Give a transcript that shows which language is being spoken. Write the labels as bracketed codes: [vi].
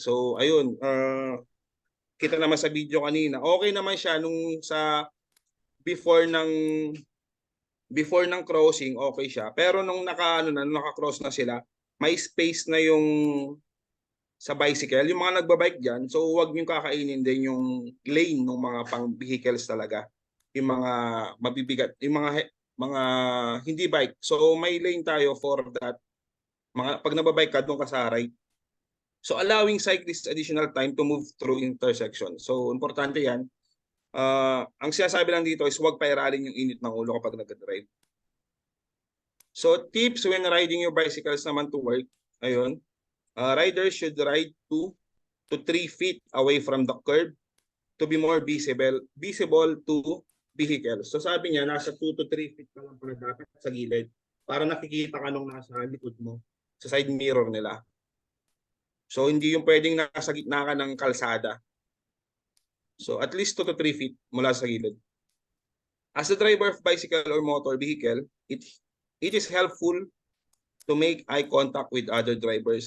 [tl] So ayun, kita naman sa video kanina, okay naman siya nung sa before ng before ng crossing, okay siya. Pero nung nung naka-cross na sila, may space na yung sa bicycle, yung mga nagbabike diyan, so huwag niyo kakainin din yung lane ng mga pang vehicles talaga. Yung mga mabibigat, yung mga hindi bike. So may lane tayo for that. Mga pag nababike ka doon ka sa right. [en] So allowing cyclists additional time to move through intersection. [tl] So importante 'yan. Ang sinasabi lang dito is huwag pairalin yung init ng ulo kapag nagda-drive. [en] So tips when riding your bicycles [tl] naman [en] to work. [tl] Ayun. [en] Riders should ride 2 to 3 feet away from the curb to be more visible to vehicles. [tl] So sabi niya, nasa 2 to 3 feet ka lang pala dapat sa gilid para nakikita ka nung nasa likod mo sa side mirror nila. So hindi yung pwedeng nasa gitna ka ng kalsada. So at least 2 to 3 feet mula sa gilid. [en] As a driver of bicycle or motor vehicle, it is helpful to make eye contact with other drivers.